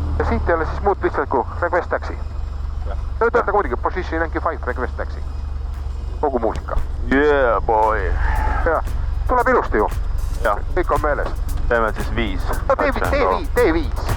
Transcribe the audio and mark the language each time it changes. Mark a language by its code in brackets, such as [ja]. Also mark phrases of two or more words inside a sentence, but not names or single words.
[et] siit ei ole siis muud lihtsalt kui [en] request taxi. [et] Nüüd öelda muidugi [en] position 95 request taxi. [et] Kogu muusika. [en] Yeah, boy. [et] Ja, tuleb ilusti ju. Ja. Kõik on meeles. Teeme siis 5. No tee 5.